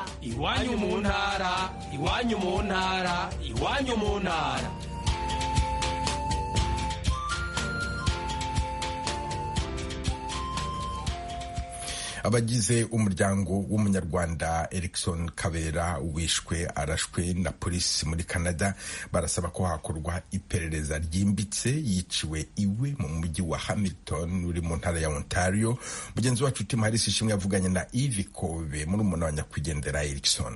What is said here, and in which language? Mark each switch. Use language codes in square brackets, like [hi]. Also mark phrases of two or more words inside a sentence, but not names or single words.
[rw] Iwanyu mu ntara, iwanyu mu ntara, iwanyu mu ntara. Abagize umuryango w'umunyarwanda Erikson Kabera wishwe arashwe na polisi muri Canada barasaba ko hakorwa iperereza ryimbitse. Yiciwe iwe mu mujyi wa Hamilton uri mu ntara ya Ontario. Mugenzi wacu Tim Harris ishimwe yavuganye na Yves Kobe muri umuntu wa nyakwigendera Erikson.